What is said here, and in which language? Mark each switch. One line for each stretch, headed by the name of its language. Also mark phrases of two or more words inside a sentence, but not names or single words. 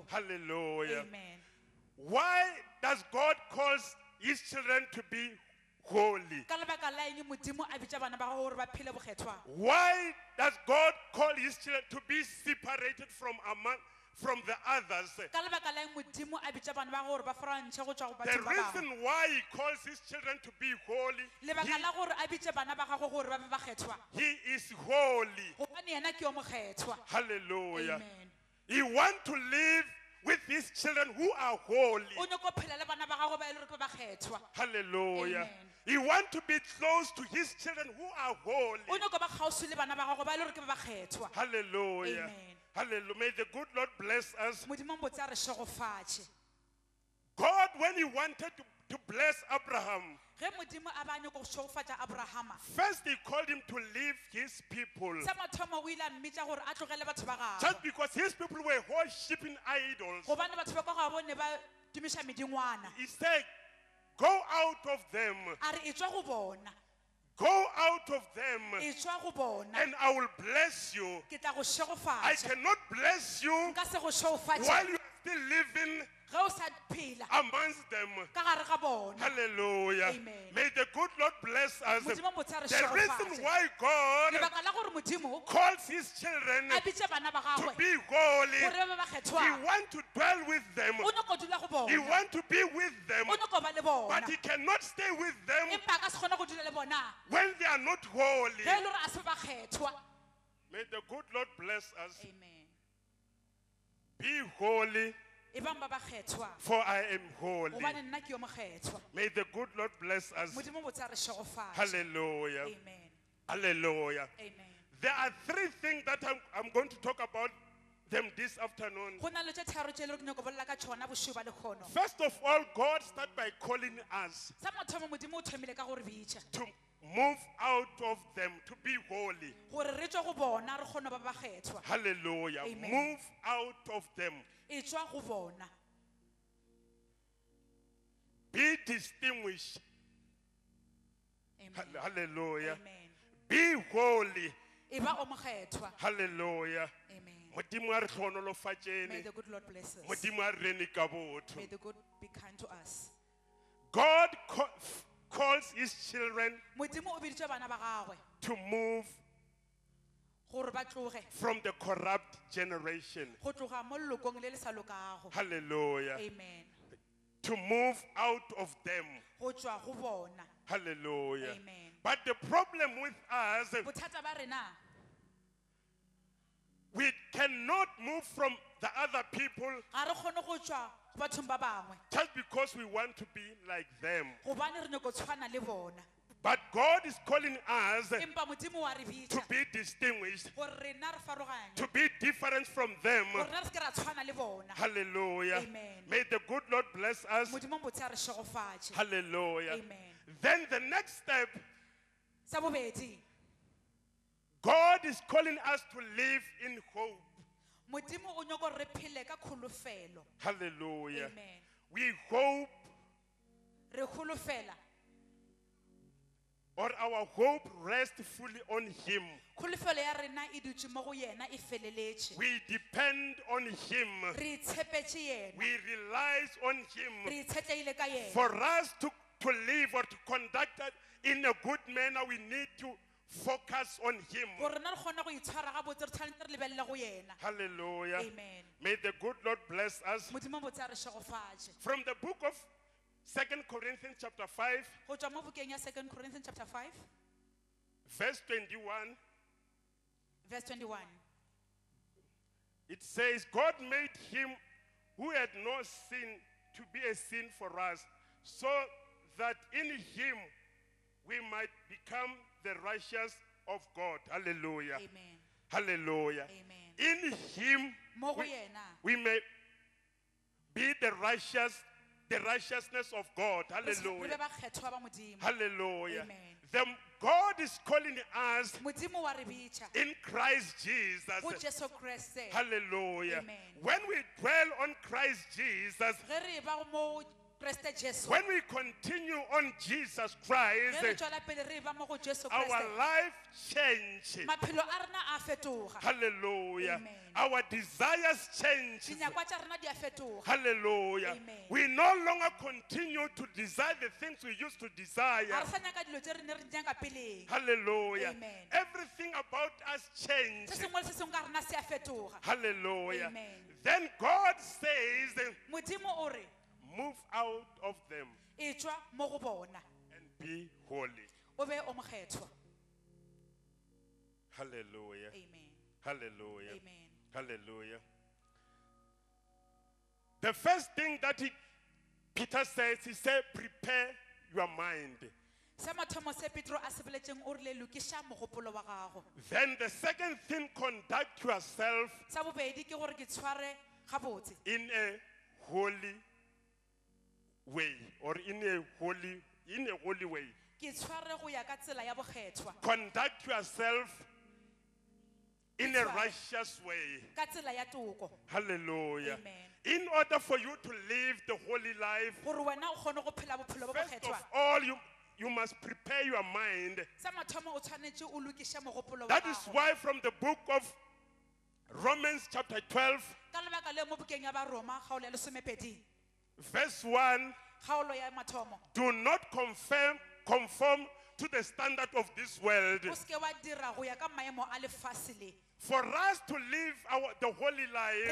English: Hallelujah. Amen. Why does God call his children to be holy?
Northern Sotho: Ka lebaka la eng Modimo a bitša bana ba gagwe gore ba phele bokgethwa?
English: Why does God call his children to be separated from the others?
Northern Sotho: Ka lebaka la eng Modimo a bitša bana ba gagwe gore ba farantšhe go tšwa go
English: The
Northern Sotho: batho ba bangwe?
English: reason why he calls his children to be holy,
Northern Sotho: Lebaka la gore a bitše bana ba gagwe gore ba be ba kgethwa
English: he is holy.
Northern Sotho: gobane yena ke yo mokgethwa.
English: Hallelujah. Amen. He wants to live with his children who are holy.
Northern Sotho: O nyaka go phela le bana ba gagwe ba e le gore ke ba kgethwa.
English: Hallelujah. Amen. He wants to be close to his children who are holy.
Northern Sotho: O nyaka ba kgauswi le bana ba gagwe ba e le gore ke ba ba kgethwa.
English: Hallelujah. Amen. Hallelujah. May the good Lord bless us.
Northern Sotho: Modimo o botse a re šegofatše.
English: God, when he wanted to bless Abraham,
Northern Sotho: Ge Modimo a ba nyaka go šegofatša Abrahama,
English: first he called him to leave his people.
Northern Sotho: sa mathomo o ile a mmitša gore a tlogele batho ba
English: Just
Northern Sotho: gagwe.
English: because his people were worshiping idols.
Northern Sotho: Gobane batho ba kwa ga bone ba tumiša medingwana.
English: He said, go out of them.
Northern Sotho: A re e tswa go bona.
English: Go out of them
Northern Sotho: E tswa go bona.
English: and I will bless you.
Northern Sotho: Ke tla go
English: I
Northern Sotho: šegofatša.
English: cannot bless you
Northern Sotho: Nka se go šegofatše.
English: while you are still living
Northern Sotho: Ge o sa phela
English: amongst them.
Northern Sotho: ka gare ga bona.
English: Hallelujah. Amen. May the good Lord bless us.
Northern Sotho: Modimo botse a re
English: The reason
Northern Sotho: šegofatše.
English: why God
Northern Sotho: Lebaka la gore Modimo
English: calls his children
Northern Sotho: a bitše bana ba
English: to
Northern Sotho: gagwe
English: be holy,
Northern Sotho: gore ba ba
English: he
Northern Sotho: kgethwang.
English: wants to dwell with them.
Northern Sotho: O nyaka go dula go
English: He
Northern Sotho: bona.
English: wants to be with them.
Northern Sotho: O nyaka go ba le bona.
English: But he cannot stay with them
Northern Sotho: Empa a ka se kgone go dula le bona.
English: when they are not holy.
Northern Sotho: Ge e le gore a se ba kgethwa.
English: May the good Lord bless us. Amen. Be holy,
Northern Sotho: E bang ba ba kgethwa.
English: for I am holy.
Northern Sotho: Gobane nna ke yo mokgethwa.
English: May the good Lord bless us.
Northern Sotho: Modimo botse a re šegofatše.
English: Hallelujah. Amen. Hallelujah. Amen. There are three things that I'm going to talk about them this afternoon.
Northern Sotho: Go na le tše tharo tše e le gore ke nyaka go bolela ka tšona bošio ba lekgono.
English: First of all, God started by calling us
Northern Sotho: Sa mathomo Modimo o thomile ka gore bitša.
English: to move out of them, to be holy.
Northern Sotho: Gore re tswa go bona re kgone ba ba kgethwa.
English: Hallelujah. Amen. Move out of them. E tswa go bona. Be distinguished. Amen. Hallelujah. Amen. Be holy.
Northern Sotho: E ba o mokgethwa.
English: Hallelujah. Amen.
Northern Sotho: Modimo a re
English: May
Northern Sotho: tlhonolofatšene.
English: the good Lord bless us.
Northern Sotho: Modimo a re rene ka botho.
English: May the good be kind to us. God calls his children
Northern Sotho: Modimo o biditše bana ba gagwe
English: to move
Northern Sotho: gore ba tloge
English: from the corrupt generation.
Northern Sotho: go tloga mo lelokong le le sa lokago.
English: Hallelujah. Amen. To move out of them.
Northern Sotho: Go tswa go bona.
English: Hallelujah. Amen. But the problem with us,
Northern Sotho: Bothata ba rena
English: we cannot move from the other people
Northern Sotho: ga re kgone go tswa go bathong ba bangwe
English: just because we want to be like them.
Northern Sotho: gobane re nyako tshwana le bona.
English: But God is calling us
Northern Sotho: Empa Modimo wa re
English: to
Northern Sotho: bitša
English: be distinguished,
Northern Sotho: gore rena re faroganye,
English: to be different from them.
Northern Sotho: gore rena re se ke ra tshwana le bona.
English: Hallelujah. Amen. May the good Lord bless us.
Northern Sotho: Modimo botse a re šegofatše.
English: Hallelujah. Amen. Then the next step,
Northern Sotho: Sa bobedi,
English: God is calling us to live in hope.
Northern Sotho: Modimo o nyaka gore re phele ka kgolofelo.
English: Hallelujah. Amen. We hope,
Northern Sotho: Re kgolofela.
English: or our hope rests fully on Him.
Northern Sotho: Kgolofelo ya rena e dutše mo go yena e feleletše.
English: We depend on Him.
Northern Sotho: Re itshepetše yena.
English: We relies on Him.
Northern Sotho: Re itshetlegile ka yena.
English: For us to live or to conduct it in a good manner, we need to focus on Him.
Northern Sotho: Gore rena re kgone go itshwara gabotse re tshwanetse re lebelele go yena.
English: Hallelujah. Amen. May the good Lord bless us.
Northern Sotho: Modimo botse a re šegofatše.
English: From the book of 2 Corinthians chapter 5,
Northern Sotho: Go tšwa mo bukeng ya 2
English: Corinthians chapter
Northern Sotho: 5,
English: verse 21, verse 21. it says, God made Him who had no sin to be a sin for us, so that in Him we might become the righteous of God. Hallelujah. Amen. Hallelujah. Amen. In Him
Northern Sotho: Mo go
English: we,
Northern Sotho: yena
English: we may be the righteousness of God.
Northern Sotho: re be
English: Hallelujah.
Northern Sotho: ba kgethwa ba Modimo.
English: Hallelujah. Amen. God is calling us
Northern Sotho: Modimo wa re bitša
English: in Christ Jesus.
Northern Sotho: go Jesu Kriste.
English: Hallelujah. Amen. When we dwell on Christ Jesus,
Northern Sotho: Ge re ba mo Kriste Jesu,
English: when we continue on Jesus
Northern Sotho: ge
English: Christ,
Northern Sotho: re tšwela pele re ba mo go Jesu
English: our
Northern Sotho: Kriste,
English: life changes.
Northern Sotho: maphelo a rena a fetoga.
English: Hallelujah. Amen. Our desires change.
Northern Sotho: Dinyakwa tša rena di a fetoga.
English: Hallelujah. Amen. We no longer continue to desire the things we used to
Northern Sotho: Ga
English: desire.
Northern Sotho: re sa nyaka dilo tše re ne re di nyaka peleng.
English: Hallelujah. Amen. Everything about us
Northern Sotho: Se
English: changed.
Northern Sotho: sengwe le se sengwe ka rena se a fetoga.
English: Hallelujah. Amen. Then God says,
Northern Sotho: Modimo o re
English: move out of them
Northern Sotho: e tswa mo go bona
English: and be holy.
Northern Sotho: o be o mokgethwa.
English: Hallelujah. Amen. Hallelujah. Amen. Hallelujah. The first thing that Peter says, he said, prepare your mind.
Northern Sotho: Sa mathomo se Petro a se boletseng o rile lokisha mogopolo wa gago.
English: Then the second thing, conduct yourself
Northern Sotho: Sa bobedi ke gore ke tshware gabotse
English: in a holy way, or in a holy way.
Northern Sotho: ke tshware go ya ka tsela ya bokgethwa
English: Conduct yourself in a It's right. righteous way.
Northern Sotho: ka tsela ya toko
English: Hallelujah. Amen. In order for you to live the holy life,
Northern Sotho: gore wena o kgone go phela bophelo bo
English: first
Northern Sotho: bokgethwa
English: of all, you must prepare your mind.
Northern Sotho: sa mathomo o tshwanetse o lokishe mogopolo wa
English: That is
Northern Sotho: gago
English: why from the book of Romans chapter 12,
Northern Sotho: ka lebaka le mo bukeng ya baroma kgaolo ya lesomepedi
English: verse 1,
Northern Sotho: kgaolo ya mathomo
English: do not conform to the standard of this world.
Northern Sotho: o seke wa dira go ya ka maemo a lefase le
English: For us to live the holy life,